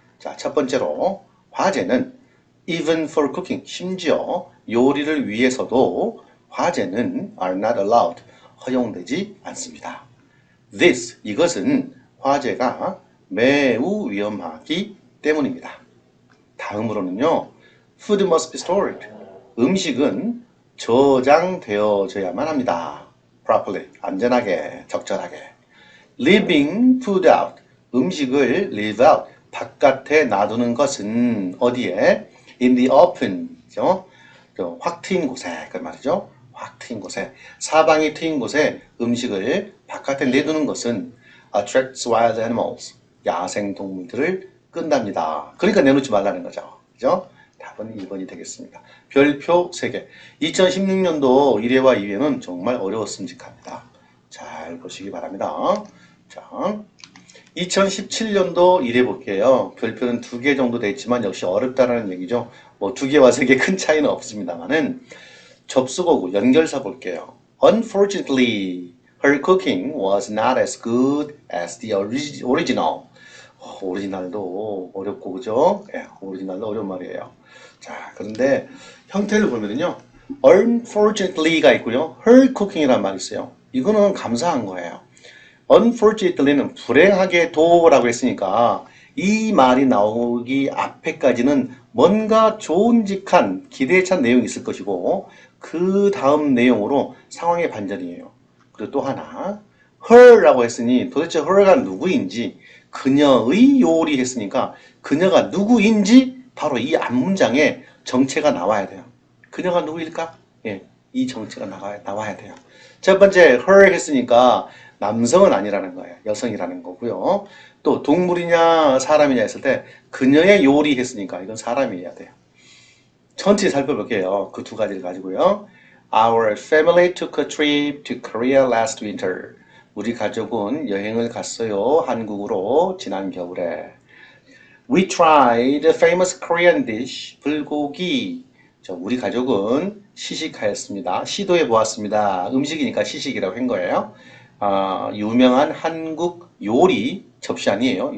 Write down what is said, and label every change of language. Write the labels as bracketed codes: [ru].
[ko] 자, 첫 번째로 화재는 [en] even for cooking, [ko] 심지어 요리를 위해서도 화재는 [en] are not allowed, [ko] 허용되지 않습니다. This, 이것은 화재가 매우 위험하기 때문입니다. [en] 다음으로는요, food must be stored. [ko] 음식은 저장되어져야만 합니다. properly, 안전하게, 적절하게. [en] leaving food out, [ko] 음식을 leave out, 바깥에 놔두는 것은 어디에? [en] in the open, [ko] 확 트인 곳에, 그 말이죠. 확 트인 곳에, 사방이 트인 곳에 음식을 바깥에 내두는 것은 [en] attracts wild animals, [ko] 야생 동물들을 끈답니다. 그러니까 내놓지 말라는 거죠. 그죠? 답은 2번이 되겠습니다. 별표 3개. 2016년도 1회와 2회는 정말 어려웠음직합니다. 잘 보시기 바랍니다. 자, 2017년도 1회 볼게요. 별표는 2개 정도 돼 있지만 역시 어렵다라는 얘기죠. 뭐 2개와 3개 큰 차이는 없습니다만은 접수고구 연결사 볼게요. [en] Unfortunately, her cooking was not as good as the original. [ko] 오리지널도 어렵고 그죠? 오리지널도 어려운 말이에요. 자, 그런데 형태를 보면은요. Unfortunately가 있고요. [en] Her cooking [ko] 이라는 말이 있어요. 이거는 감사한 거예요. Unfortunately는 불행하게도라고 했으니까 이 말이 나오기 앞에까지는 뭔가 좋은직한 기대에 찬 내용이 있을 것이고 그 다음 내용으로 상황의 반전이에요. 그리고 또 하나 her라고 했으니 도대체 her가 누구인지 그녀의 요리 했으니까 그녀가 누구인지 바로 이 앞문장에 정체가 나와야 돼요. 그녀가 누구일까? 예, 이 정체가 나와야 돼요. 첫 번째 her 했으니까 남성은 아니라는 거예요. 여성이라는 거고요. 또 동물이냐 사람이냐 했을 때 그녀의 요리 했으니까 이건 사람이어야 돼요. 천천히 살펴볼게요. 그 두 가지를 가지고요. [en] Our family took a trip to Korea last winter. [ko] 우리 가족은 여행을 갔어요. 한국으로 지난 겨울에. [en] We tried a famous Korean dish. [ko] 불고기. 우리 가족은 시식하였습니다. 시도해 보았습니다. 음식이니까 시식이라고 한 거예요. 유명한 한국 요리, 접시 아니에요.